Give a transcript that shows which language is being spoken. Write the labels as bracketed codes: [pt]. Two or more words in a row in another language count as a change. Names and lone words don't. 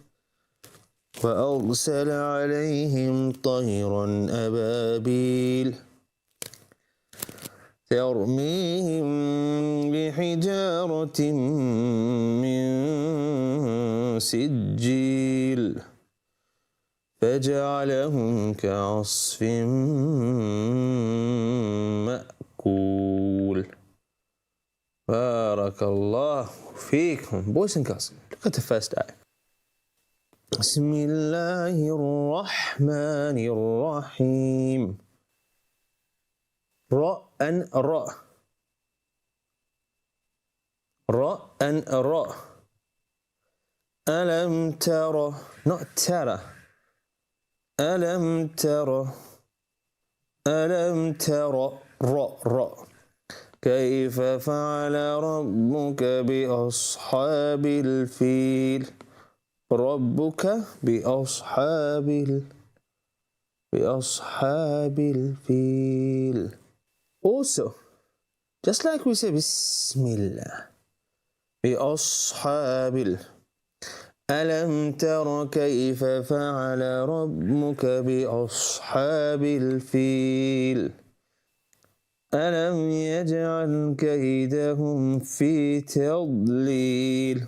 [ar] وأرسل عليهم طيرا أبابيل ترميهم بحجارة من سجيل فجعلهم كعصف مأكول. بارك الله فيكم. [en] Boys and girls, look at the first ayah. [ar] بسم الله الرحمن الرحيم. [en] Ra and ra. Ra and ra. [ar] ألم تر, not tara. ألم تر. ألم تر. راء، راء. كيف فعل ربك بأصحاب الفيل. ربك بأصحاب الفيل. [en] Also, just like we say Bismillah, [ar] بأصحاب ألم تر كيف فعل ربك بأصحاب الفيل ألم يجعل كيدهم في تضليل.